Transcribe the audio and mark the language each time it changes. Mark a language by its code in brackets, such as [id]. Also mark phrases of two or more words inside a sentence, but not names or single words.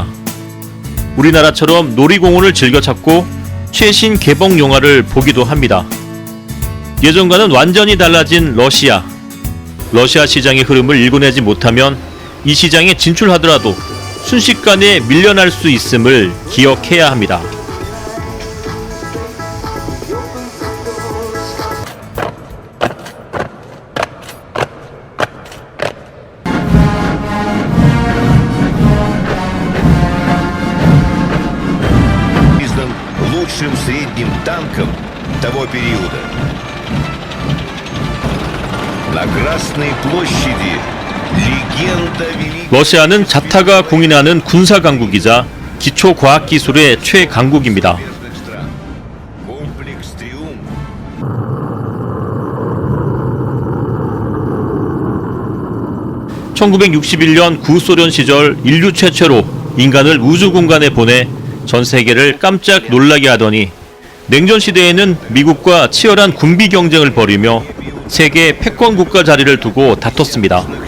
[ko] 우리나라처럼 놀이공원을 즐겨 찾고 최신 개봉 영화를 보기도 합니다. 예전과는 완전히 달라진 러시아. 러시아 시장의 흐름을 읽어내지 못하면 이 시장에 진출하더라도 순식간에 밀려날 수 있음을 기억해야 합니다. [ru] Признан лучшим средним танком того периода. На Красной площади [ko] 러시아는 자타가 공인하는 군사 강국이자 기초 과학 기술의 최강국입니다. 1961년 구소련 시절 인류 최초로 인간을 우주 공간에 보내 전 세계를 깜짝 놀라게 하더니 냉전 시대에는 미국과 치열한 군비 경쟁을 벌이며 세계 패권 국가 자리를 두고 다퉜습니다.